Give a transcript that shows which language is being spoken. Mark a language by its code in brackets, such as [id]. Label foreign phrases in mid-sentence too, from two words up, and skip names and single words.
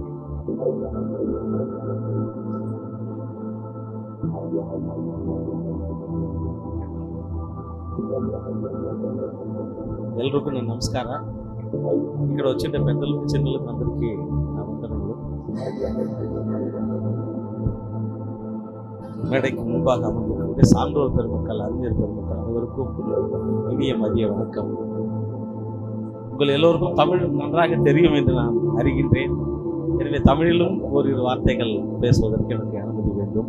[kn] Sir. ఎల్లరికూ ನನ್ನ ನಮಸ್ಕಾರ. [te] ఇక్కడ వచ్చిన పెద్దలకు చిన్నలకు అందరికీ నా వందనములు. [ta] மேடைக்கு முன்பாக அமர்ந்திருக்கிற சான்றோர் பெருமக்கள், அறிஞர் பெருமக்கள் அனைவருக்கும் இனிய மதிய வணக்கம். உங்கள் எல்லோருக்கும் தமிழ் நன்றாக தெரியும் என்று நான் அறிகின்றேன். எனவே தமிழிலும் ஓரிரு வார்த்தைகள் பேசுவதற்கு எனக்கு அனுமதி வேண்டும்.